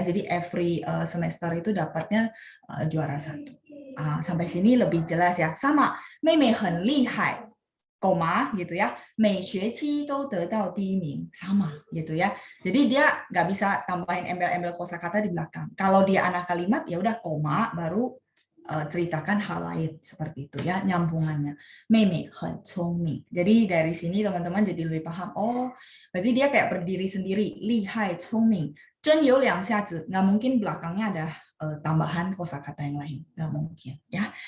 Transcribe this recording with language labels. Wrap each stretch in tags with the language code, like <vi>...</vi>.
<id>Jadi</id> <en>every semester</en> <id>itu dapatnya juara 1. Sampai sini lebih jelas ya. Sama,</id> <zh>妹妹很厉害,</zh> <id>gitu ya.</id> <zh>每学期都得到第1名,</zh> <id>sama gitu ya. Jadi dia nggak bisa tambahin embel-embel kosakata di belakang. Kalau dia anak kalimat ya udah koma baru ceritakan hal lain seperti itu ya, nyambungannya.</id> <zh>妹妹很聪明.</zh> <id>Jadi dari sini teman-teman jadi lebih paham. Oh, berarti dia kayak berdiri sendiri.</id> <zh>厉害聪明. 真有两下子.</zh> <id>Nggak mungkin belakangnya ada tambahan kosakata yang lain. Nggak mungkin ya.</id>